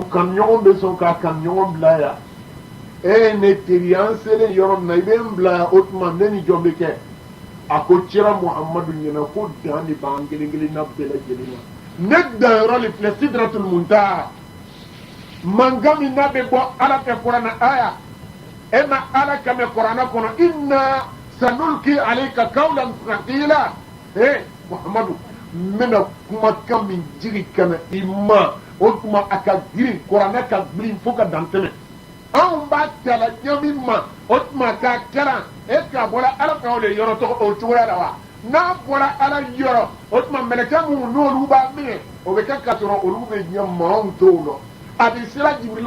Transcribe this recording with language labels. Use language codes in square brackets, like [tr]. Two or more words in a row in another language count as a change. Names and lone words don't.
[bm] kan ɲɔgɔn bɛ sɔn k'a kan ɲɔgɔn bila yan ne teri an selen yɔrɔ min na i bɛ n bila yan o tuma ne ni jɔn bɛ kɛ a ko kira muhamadu ɲɛna ko dan de b'an kelen kelenna bɛɛ lajɛlen na ne danyɔrɔ le filɛ [ar] sidratul muntaha [bm] mankan min n'a bɛ bɔ ala fɛ kuranɛ aya e ma ala ka mɛn kuranɛ kɔnɔ [ar] inna sanulki alayka qawlan thaqila [bm] muhamadu n bɛna kumakan min jigi ka na i ma o tuma a ka girin kuranɛ ka girin fo ka dan tɛmɛ anw b'a tala ɲami ma o tuma k'a kɛra k'a bɔra ala ka o le yɔrɔ tɔgɔ o cogoya la wa n'a bɔra ala yɔrɔ o tuma mɛlɛkɛ minnu n'olu b'a minɛ o bɛ kɛ ka sɔrɔ olu bɛ ɲɛ maaw t'o la a bɛ sera jibirila